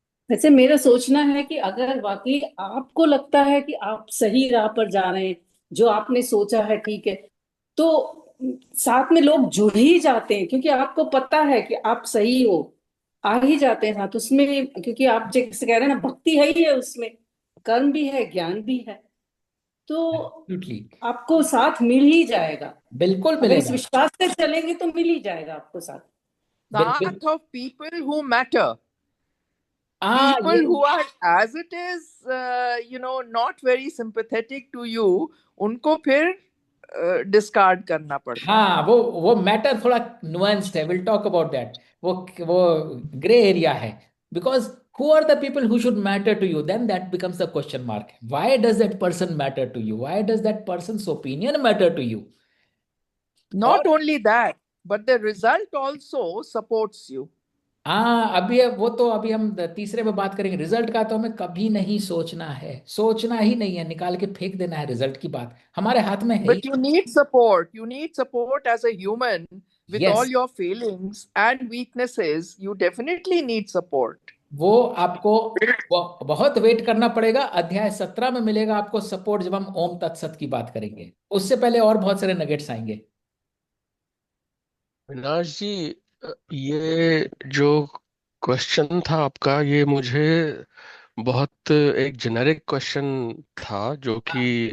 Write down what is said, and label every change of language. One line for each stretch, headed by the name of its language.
Hindi: वैसे मेरा सोचना है कि अगर वाकई आपको लगता है कि आप सही राह पर जा रहे हैं, जो आपने सोचा है ठीक है, तो साथ में लोग जुड़ ही जाते हैं, क्योंकि आपको पता है कि आप सही हो, आ ही जाते हैं साथ उसमें, क्योंकि आप जैसे कह रहे हैं ना, भक्ति है ही है उसमें। कर्म भी है, ज्ञान भी है, तो
English: absolutely,
Hindi: आपको साथ मिल ही जाएगा। बिल्कुल अगर इस मिलेगा। विश्वास से चलेंगे तो मिल ही जाएगा आपको साथ। बिल्कुल।
English: Path of people who matter,
Hindi: हाँ,
English: people
Hindi: ये
English: who are as it is, not very sympathetic to you,
Hindi: उनको फिर डिस्कार्ड करना पड़ता है। हाँ, वो मैटर थोड़ा नुआंस्ड है,
English: Will talk about that.
Hindi: वो ग्रे एरिया है,
English: Because who are the people who should matter to you, then that becomes the question mark. Why does that person matter to you, why does that person's opinion matter to you.
Hindi: और
English: Not only that, but the result also supports you.
Hindi: हाँ, अभी हम तीसरे में बात करेंगे। Result का तो हमें कभी नहीं सोचना है, सोचना ही नहीं है, निकाल के फेंक देना है। रिजल्ट की बात हमारे हाथ में है ही।
English: But you need support. You need support as a human with all yes, your failings and weaknesses. You definitely need support.
Hindi: वो आपको बहुत वेट करना पड़ेगा। अध्याय 17 में मिलेगा आपको सपोर्ट, जब हम ओम तत्सत की बात करेंगे। उससे पहले और बहुत सारे नगेट्स आएंगे। विनाश जी, ये जो क्वेश्चन था आपका, ये मुझे बहुत एक जेनेरिक क्वेश्चन था जो कि